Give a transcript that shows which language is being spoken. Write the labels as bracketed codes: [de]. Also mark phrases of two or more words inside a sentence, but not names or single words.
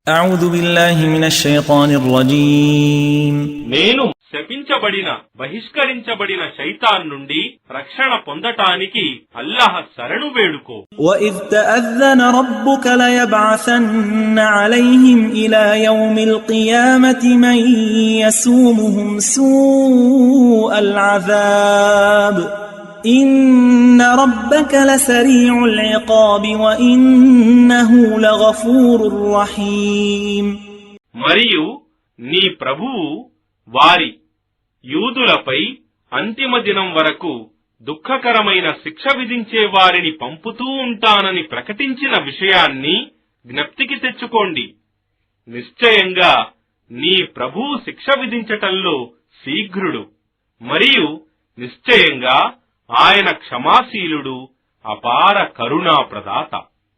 [ar] أعوذ بالله من الشيطان الرجيم [te] నేను శపించబడిన బహిష్కరించబడిన శైతాన్ నుండి రక్షణ పొందటానికి అల్లాహ్ శరణు వేడుకో. [ar] وإذ تأذن ربك ليبعثن عليهم إلى يوم القيامة من يسومهم سوء العذاب إن ربك لسريع العقاب وإنه لغفور رحيم. [te] మరియు నీ ప్రభువు వారి యూదులపై అంతిమ దినం వరకు దుఃఖకరమైన శిక్ష విధించే వారిని పంపుతూ ఉంటానని ప్రకటించిన విషయాన్ని జ్ఞప్తికి తెచ్చుకోండి. నిశ్చయంగా నీ ప్రభువు శిక్ష విధించటంలో శీఘ్రుడు మరియు నిశ్చయంగా ఆయన క్షమాశీలుడు, అపార కరుణా ప్రదాత.